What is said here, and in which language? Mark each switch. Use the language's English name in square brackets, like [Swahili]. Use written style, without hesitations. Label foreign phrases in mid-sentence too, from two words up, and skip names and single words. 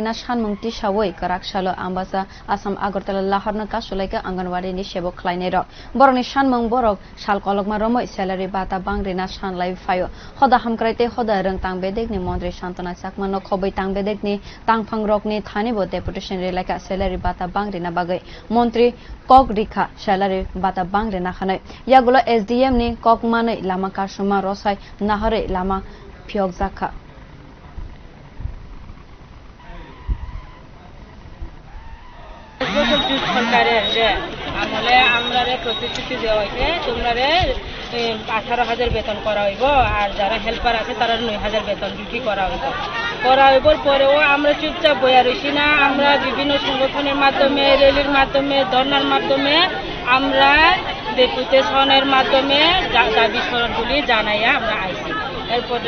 [Kok Borok] na sanmung tisawoi karak salo ambasa Assam Agartala Lahorna kasulaika Anganwadi ni sebok khlainero boroni sanmung borok sal kolokma romai salary bata bangre na sanlai phayo hoda hamkraite hoda rang tangbedek ni Mantri Santana Sakmano khobai tangbedek ni tangphangrok ni thani bo deputation relaka salary bata bangre na bagai Mantri Kok Rikha salary bata bangre na Yagulo SDM ni kokmane lama kasuma rosai nahare lama pyokzaka [Bangla] আমলে আমরারে প্রতিশ্রুতি দেওয়া হয়েছে তোমরারে 18,000 বেতন করা হইব আর যারা হেল্পার আছে তারা 9,000 বেতন বৃদ্ধি করা হইব পরেও আমরা চুপচাপ বইয়া রইছি না আমরা বিভিন্ন সংগঠনের মাধ্যমে র্যালির মাধ্যমে ধর্নার মাধ্যমে আমরা ডেপুটেশনের মাধ্যমে দাবি স্মরণগুলি জানাইয়া আমরা আইছি এরপরে